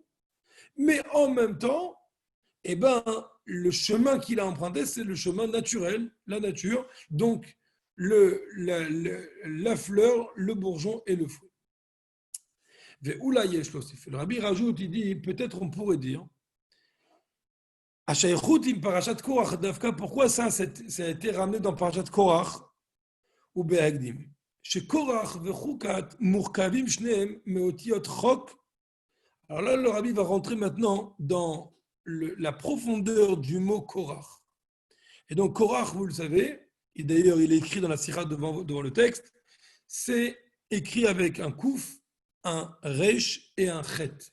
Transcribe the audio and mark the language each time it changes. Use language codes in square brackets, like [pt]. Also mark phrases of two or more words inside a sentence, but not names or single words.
[fr] Mais en même temps, eh ben, le chemin qu'il a emprunté, c'est le chemin naturel, la nature, donc la fleur, le bourgeon et le fruit. Le rabbi rajoute, il dit, peut-être on pourrait dire, pourquoi ça a été ramené dans Parashat Korach ou Be'agdim? [he] Chez קרח וחקת מורכבים שניהם מאותיות חק. [fr] Alors là, le rabbi va rentrer maintenant dans la profondeur du mot Korach. Et donc, Korach, vous le savez, et d'ailleurs, il est écrit dans la Sira devant le texte, c'est écrit avec un kouf, un resh et un chet.